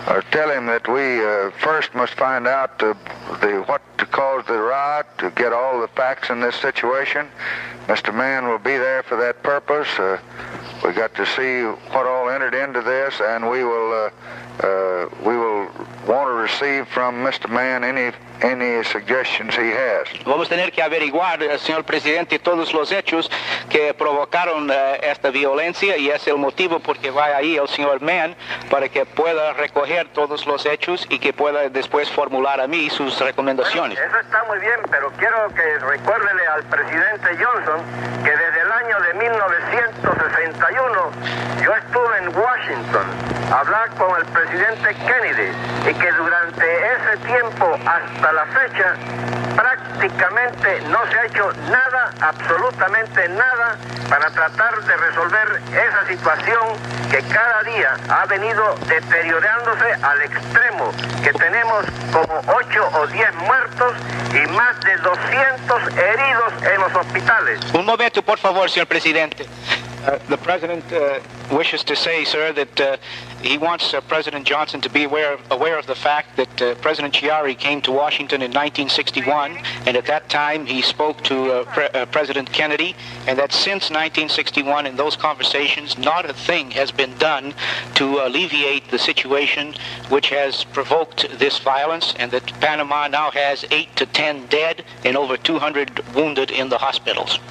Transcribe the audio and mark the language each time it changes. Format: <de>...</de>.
<en>Tell him that we first must find out what caused the riot, to get all the facts in this situation. Mr. Mann will be there for that purpose. We got to see what all entered into this, and we will want to receive from Mr. Mann any suggestions he has.</en> <es>Vamos a tener que averiguar, señor presidente, todos los hechos que provocaron esta violencia y es el motivo por que va ahí el señor Mann para que pueda recoger todos los hechos y que pueda después formular a mí sus recomendaciones. Bueno, eso está muy bien, pero quiero que recuérdele al presidente Johnson que desde el año de 1961 yo estuve en Washington hablar con el presidente Kennedy y que durante ese tiempo hasta la fecha prácticamente no se ha hecho nada, absolutamente nada, para tratar de resolver esa situación que cada día ha venido deteriorándose al extremo, que tenemos como 8 o 10 muertos y más de 200 heridos en los hospitales. Un momento, por favor, señor presidente.</es> <en>The President wishes to say, sir, that he wants President Johnson to be aware of the fact that President Chiari came to Washington in 1961, and at that time he spoke to President Kennedy, and that since 1961 in those conversations not a thing has been done to alleviate the situation which has provoked this violence, and that Panama now has 8 to 10 dead and over 200 wounded in the hospitals.</en>